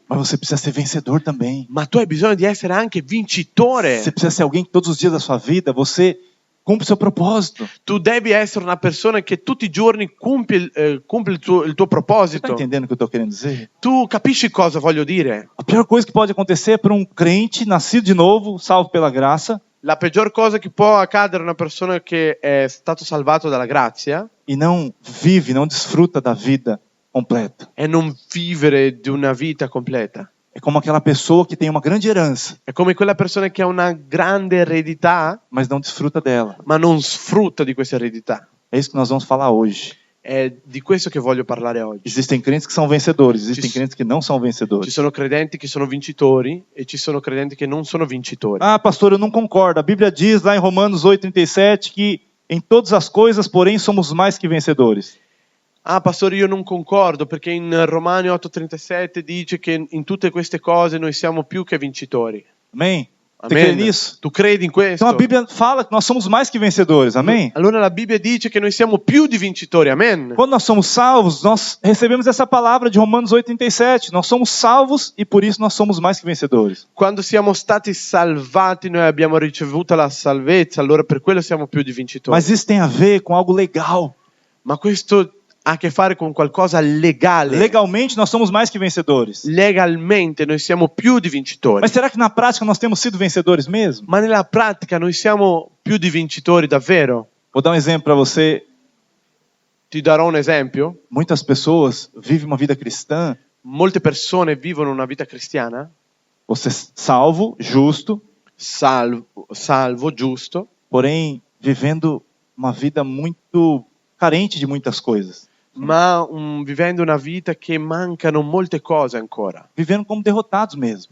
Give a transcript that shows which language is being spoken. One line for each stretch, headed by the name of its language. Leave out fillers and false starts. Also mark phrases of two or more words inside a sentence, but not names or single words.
Portuguese: Mas você precisa ser vencedor também.
Italian: ma tu hai bisogno di essere anche vincitore.
Portuguese: Você precisa ser alguém que todos os dias da sua vida você cumpre o seu propósito.
Italian: Tu devi essere una persona che tutti i giorni compie il tuo
Portuguese: Você está
Italian: proposito.
Portuguese: entendendo o que eu estou querendo dizer?
Italian: Tu capisci cosa voglio dire?
Portuguese: A pior coisa que pode acontecer para um crente nascido de novo, salvo pela graça,
Italian: La peggior cosa che può accadere a una persona che è stato salvato dalla grazia
Portuguese: e não vive, não desfruta da vida completa.
Italian: è non vivere di una vita completa.
Portuguese: É como aquela pessoa que tem uma grande herança,
Italian: È come quella persona che ha una grande eredità
Portuguese: mas não desfruta dela.
Italian: ma non sfrutta di questa eredità.
Portuguese: É isso que nós vamos falar hoje.
Italian: È di questo che voglio parlare oggi.
Portuguese: Existem crentes que são vencedores, existem
Italian: Ci-
Portuguese: crentes que não são
Italian: Ci
Portuguese: vencedores.
Italian: sono credenti che sono vincitori e ci sono credenti che non sono vincitori.
Portuguese: Ah, pastor, eu não concordo. A Bíblia diz lá em Romanos 8:37 que em todas as coisas, porém, somos mais que vencedores.
Italian: Ah, pastore, io non concordo perché in Romani 8:37 dice che in tutte queste cose noi siamo più che vincitori.
Portuguese: Amém? Você crê
Italian: Amen.
Portuguese: nisso?
Italian: Tu credi in questo?
Portuguese: Então a Bíblia fala que nós somos mais que vencedores. Amém?
Italian: Allora la Bibbia dice che noi siamo più di vincitori. Amen.
Portuguese: Quando nós somos salvos, nós recebemos essa palavra de Romanos 8:37. Nós somos salvos e por isso nós somos mais que vencedores.
Italian: Quando siamo stati salvati, noi abbiamo ricevuto la salvezza, allora per quello siamo più di vincitori.
Portuguese: Mas isso tem a ver com algo legal.
Italian: Ma questo ha a che fare con qualcosa legale.
Portuguese: Legalmente nós somos mais que vencedores.
Italian: Legalmente noi siamo più di vincitori.
Portuguese: Mas será que na prática nós temos sido vencedores mesmo?
Italian: Ma nella pratica noi siamo più di vincitori davvero?
Portuguese: Vou dar um exemplo para você.
Italian: Ti darò un esempio.
Portuguese: Muitas pessoas vivem uma vida cristã,
Italian: Molte persone vivono una vita cristiana,
Portuguese: você salvo, justo,
Italian: salvo, giusto,
Portuguese: porém vivendo uma vida muito carente de muitas coisas.
Italian: ma vivendo una vita che mancano molte cose ancora.
Portuguese: Vivendo como derrotados mesmo.